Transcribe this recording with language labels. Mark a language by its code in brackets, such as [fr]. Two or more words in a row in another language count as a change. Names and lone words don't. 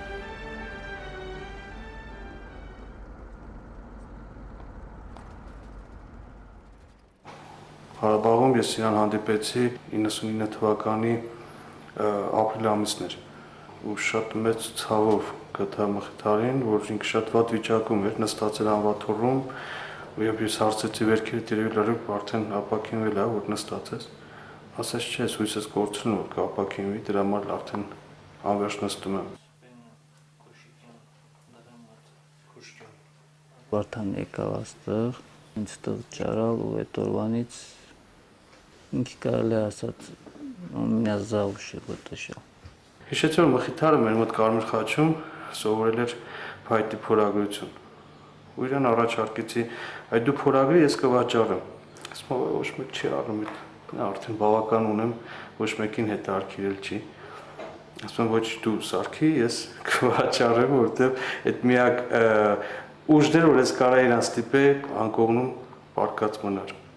[hy] Հարաբաղում ես իրան հանդիպեցի 99 թվականի ապրիլ ամիսն էր ու շատ մեծ ցավով գտա Մխիթարին, որ ինքը շատ վատ վիճակում էր, նստած էր անվաթոռում ու երբ ես հարցեցի վերքերդ երևի լրիվ արդեն ապակինվել է, որ նստած ես, ասաց չէ, հույսս կորցնում որ կապակինվի, դրա համար արդեն անվերջ նստում եմ։ Արդեն եկավ աստեղ, ինձ տեղ ճարալ ու այդ օրվանից ինքի կարելի ասած [ru] у меня за уши вытащил։ [hy] Հիշեցի որ Մխիթարը մեր մոտ Կարմիր խաչում սովորել էր փայտի փորագրություն։ Ու իրան առաջարկեցի, այդ դու փորագրի ես կվաճառեմ։ Ասում ոչ մեկ չի առնում, արդեն բավական ունեմ, ոչ մեկին հետաքրքրել չի։ Ասում ոչ դու սարքի, ես կվաճառեմ, որովհետև այդ միակ ուժներ որ ես կարա իրան ստիպել անկողնում պարկած մնար։